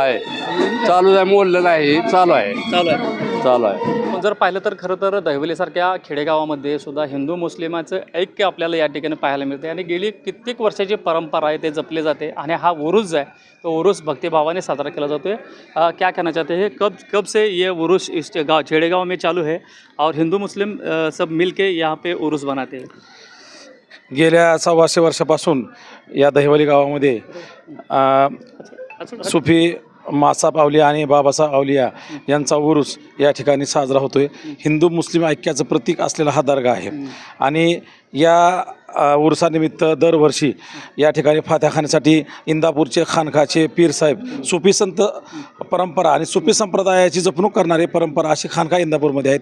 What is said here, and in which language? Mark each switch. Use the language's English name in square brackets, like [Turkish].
[Marathi] आहे, चालू आहे, मोडलं नाही, चालू आहे. चालू आहे. पण जर पाहिलं तर खरं तर दहिवलीसारख्या खेडेगावामध्ये सुद्धा हिंदू मुस्लिमाचं ऐक्य आपल्याला या ठिकाणी पाहायला मिळते. आणि गेली कित्येक वर्षाची परंपरा आहे ते जपले जाते. आणि हा उरूस आहे तो उरूस भक्तिभावाने साजरा केला जातो है. [Hindi] क्या कहना चाहते हैं, कब से ये उरूस इस खेड़ेगाँव में चालू है और हिंदू मुस्लिम सब मिल के यहाँ पे उरूस बनाते हैं? [Marathi] गेल्या 125 वर्षापासून या दहिवली गावामध्ये सुफी मासाप अवलिया आणि बाबासाहेब अवलिया यांचा उरूस या ठिकाणी साजरा होतोय. हिंदू मुस्लिम ऐक्याचं प्रतीक असलेला हा दर्गा आहे. आणि या उरुसानिमित्त दरवर्षी या ठिकाणी फात्याखान्यासाठी इंदापूरचे खानखाचे पीर साहेब, सुफी संत परंपरा आणि सुफी संप्रदायाची जपणूक करणारे परंपरा अशी खानखा इंदापूरमध्ये आहे.